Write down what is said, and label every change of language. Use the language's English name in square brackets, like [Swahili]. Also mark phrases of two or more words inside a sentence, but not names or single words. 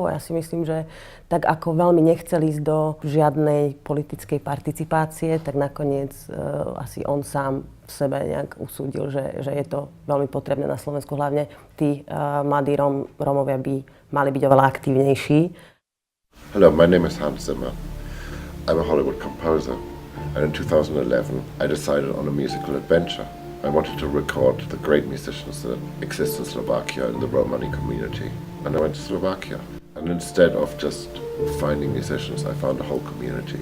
[Slovak] Ja si myslím, že tak ako veľmi nechcel ísť do žiadnej politickej participácie, tak nakoniec asi on sám v sebe nejak usúdil, že je to veľmi potrebné na Slovensku. Hlavne tí mladí Rómovia by mali byť oveľa aktívnejší. [English] Hello, my name is Hans Zimmer. I'm a Hollywood composer, and in 2011 I decided on a musical adventure. I wanted to record the great musicians that exist in Slovakia in the Romani community. And I went to Slovakia. And instead of just finding musicians, I found a whole community.